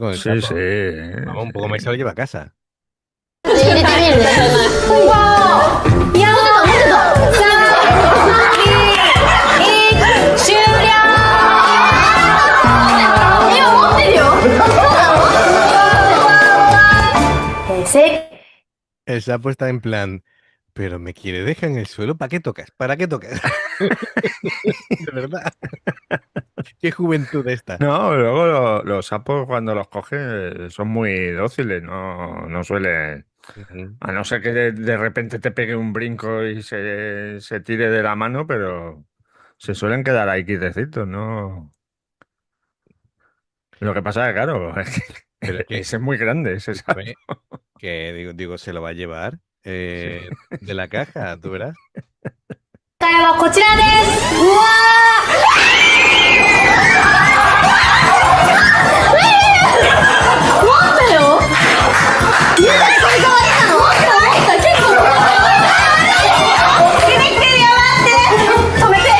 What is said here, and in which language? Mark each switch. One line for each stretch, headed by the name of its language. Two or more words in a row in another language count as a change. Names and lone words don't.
Spanish: Con el Sí, sapo. sí. Vamos, un poco más y se lo lleva a casa.
Japanese: 入れてみるね。いや終了。今持ってるよ。
Spanish: El sapo está en plan, pero me quiere dejar en el suelo, ¿para qué tocas? ¿Para qué tocas? De verdad. Qué juventud esta. No, luego los sapos cuando los coges son muy dóciles, no suelen... Ujú. A no ser que de repente te pegue un brinco y se tire de la mano, pero se suelen quedar ahí quietecitos, ¿no? Lo que pasa es que, claro, Pero es que, ese es muy grande, ese sapo. escúchame, que digo, se lo va a llevar Sí. de la caja, tú verás.
Japanese: 答えはこちらです。うわー。思ったよ。みんなでこれ変わったの。思った結構。出てきてるよ待って。止めて。